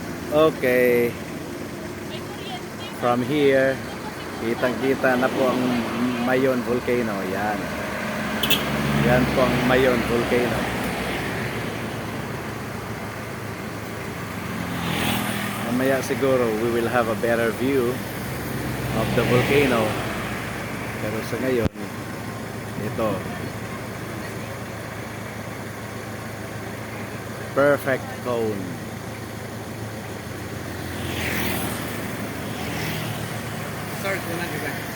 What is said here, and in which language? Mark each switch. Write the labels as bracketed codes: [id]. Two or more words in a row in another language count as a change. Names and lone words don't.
[en] Okay. From here, [tl] kitang-kita na po ang Mayon Volcano. Yan. Yan po ang Mayon Volcano. Mamaya siguro [en] we will have a better view of the volcano. [tl] Pero sa ngayon, ito. [en] Perfect cone. [tl] Start mo na, diba?